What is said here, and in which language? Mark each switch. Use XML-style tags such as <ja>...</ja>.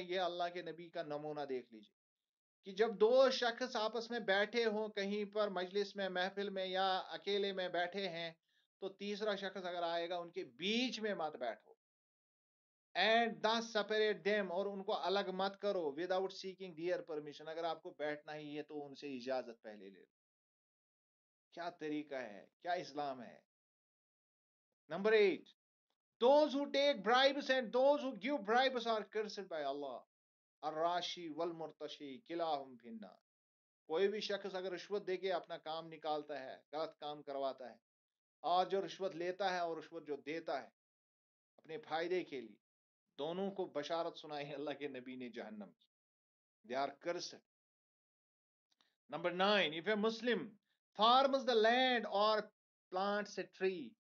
<ur>یہ اللہ کے نبی کا نمونہ دیکھ لیجیے کہ جب دو شخص آپس میں بیٹھے ہوں کہیں پر مجلس میں، محفل میں، یا اکیلے میں بیٹھے ہیں، تو تیسرا شخص اگر آئے گا ان کے بیچ میں مت بیٹھو.</ur> <en>and separate them,</en> <ur>اور ان کو الگ مت کرو</ur> <en>Without seeking their permission.</en> <ur>اگر آپ کو بیٹھنا ہی ہے تو ان سے اجازت پہلے لے لو. کیا طریقہ ہے، کیا اسلام ہے.</ur> <en>Number 8، those who take bribes and those who give bribes are cursed by Allah.</en> <ar>الراشی والمرتشی کلاہم فی النار.</ar> <ur>کوئی بھی شخص اگر رشوت دے کے اپنا کام نکالتا ہے، غلط کام کرواتا ہے، اور جو رشوت لیتا ہے اور رشوت جو دیتا ہے اپنے فائدے کے لیے، دونوں کو بشارت سنائی اللہ کے نبی نے جہنم کی.</ur> <en>They are cursed. Number 9، if a Muslim farms the land or plants a tree.</en>